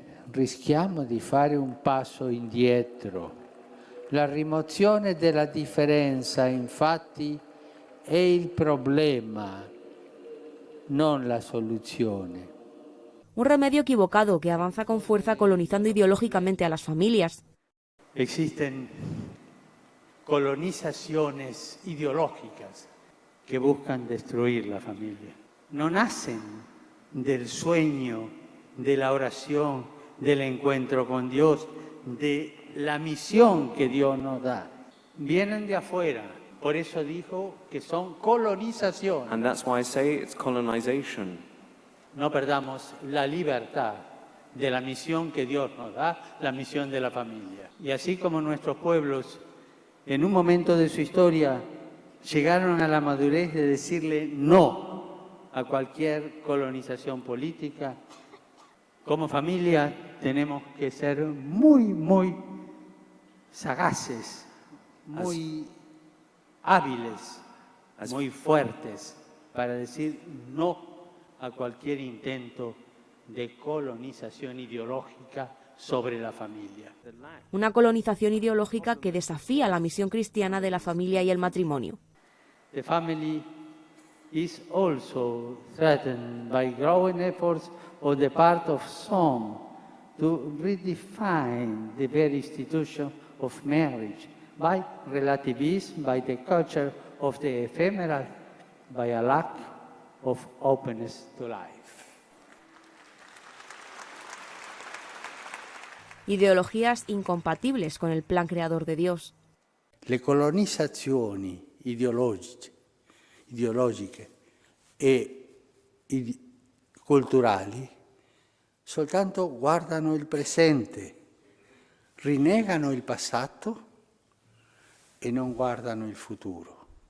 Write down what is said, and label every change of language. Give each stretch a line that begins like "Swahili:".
Italian: Rischiamo di fare un passo indietro. La rimozione della differenza, infatti, è il problema, non la soluzione.
Spanish: Un remedio equivocado que avanza con fuerza colonizando ideológicamente a las familias. Existen colonizaciones ideológicas que buscan destruir la familia. No nacen del sueño, de la oración, del encuentro con Dios, de la misión que Dios nos da. Vienen de afuera. Por eso dijo que son colonizaciones.
English: And that's why I say it's colonization.
Spanish: No perdamos la libertad de la misión que Dios nos da, la misión de la familia. Y así como nuestros pueblos, en un momento de su historia, llegaron a la madurez de decirle no a cualquier colonización política, como familia tenemos que ser muy sagaces, muy hábiles, muy fuertes para decir no a cualquier intento de colonización ideológica sobre la familia. Una colonización ideológica que desafía la misión cristiana de la familia y el matrimonio.
English: The family is also threatened by growing efforts on the part of some to redefine the very institution of marriage by relativism, by the culture of the ephemeral, by a lack of openness to life.
Spanish: Ideologías incompatibles con el plan creador de Dios.
Italian: Le colonizzazioni ideologiche e culturali soltanto guardano il presente, rinnegano il passato e non guardano il futuro.